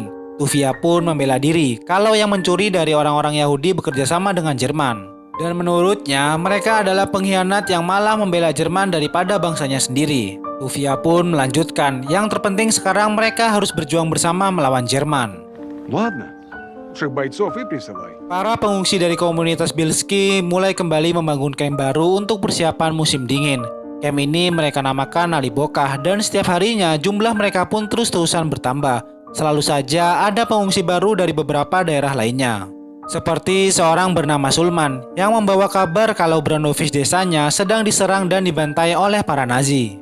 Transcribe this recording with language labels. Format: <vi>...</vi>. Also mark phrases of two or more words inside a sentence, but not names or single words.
<id>Tufia pun membela diri kalau yang mencuri dari orang-orang Yahudi bekerja sama dengan Jerman. Dan menurutnya mereka adalah pengkhianat yang malah membela Jerman daripada bangsanya sendiri. Tufia pun melanjutkan, yang terpenting sekarang mereka harus berjuang bersama melawan Jerman.</id> <ru>Ладно. Всех бойцов и присылай.</ru> <id>Para pengungsi dari komunitas Bilski mulai kembali membangun camp baru untuk persiapan musim dingin. Camp ini mereka namakan Nalibokah dan setiap harinya jumlah mereka pun terus-terusan bertambah. Selalu saja ada pengungsi baru dari beberapa daerah lainnya. Seperti seorang bernama Sulman yang membawa kabar kalau Brandovich desanya sedang diserang dan dibantai oleh para Nazi.</id>